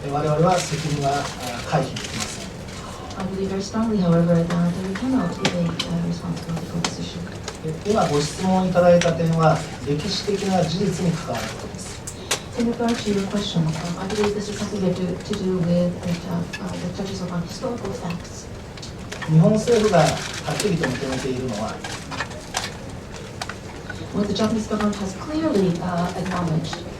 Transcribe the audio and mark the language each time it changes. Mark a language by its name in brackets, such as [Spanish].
[Japanese] 我々は責任は回避できません。 [English] I believe very strongly, however, that we cannot evade responsibility for this issue. [Japanese] 今ご質問いただいた点は歴史的な事実に関わることです。 [English] In regard to your question, I believe this is something that to do with that touches upon historical facts. [Japanese] 日本政府がはっきりと認めているのは [English] What the Japanese government has clearly acknowledged